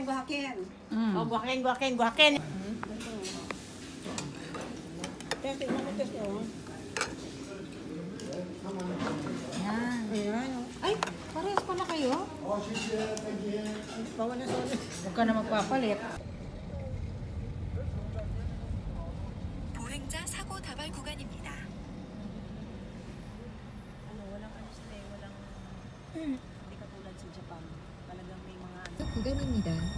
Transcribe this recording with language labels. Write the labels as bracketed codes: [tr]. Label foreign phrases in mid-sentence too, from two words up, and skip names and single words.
[tl] Oh, guhakin. Ay, parehas pala kayo? Huwag ka na magpapalit. [ko] 보행자 사고 다발 구간입니다. [tl] Hindi katulad sa Japan. Talagang may mga ano. [ko] 구간입니다.